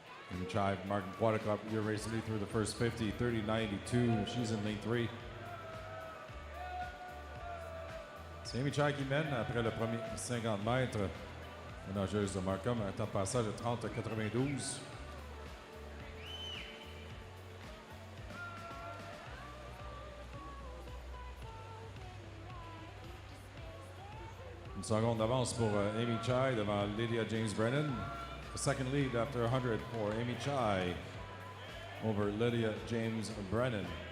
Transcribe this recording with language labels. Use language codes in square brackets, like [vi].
[en] And Chive Martin Quadricup, your race lead through the first 50, 30.92. She's in lane 3. [fr] C'est Amy Chai qui mène après le premier 50 mètres. La nageuse de Markham, un temps de passage de 30,92. Une seconde d'avance pour Amy Chai devant Lydia James Brennan. [en] The second lead after 100 for Amy Chai over Lydia James Brennan.